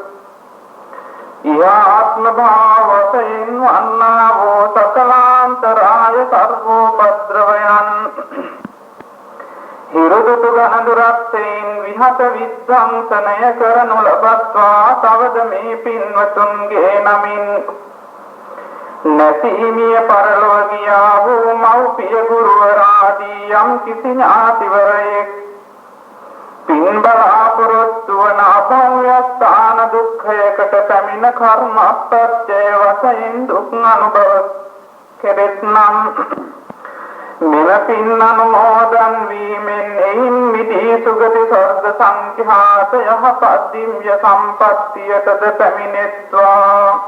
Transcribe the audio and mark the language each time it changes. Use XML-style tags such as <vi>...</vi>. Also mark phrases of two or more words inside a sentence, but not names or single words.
<si>ආත්ම භාවයෙහි වන්නාවූ සකලාන්තරාය සර්වෝපද්‍රවයන් හිරු දුටු ගණදුරක් මෙන් විහත විද්ධංසනය කරනු ලබත්වා තවද මේ පින්වතුන්ගේ නමින් නැසී ගිය පරලොව ගියාවූ මවුපිය ගුරුවරාදී යම් කිසි ඥාතිවරයෙක් පින්බලාපොරොත්තුවන අභව්‍යස්ථාන දුක්ඛයකට පැමිණ කර්ම අප්‍රත්‍ය වශයෙන් දුක් අනුභව කෙරෙත්නම් මෙම පින් අනුමෝදන් වීමෙන් එයින් මිදී සුගති ස්වර්ග සංඛ්‍යාත යහපත් දිව්‍ය සම්පත්තියටද පැමිණෙත්වා</si>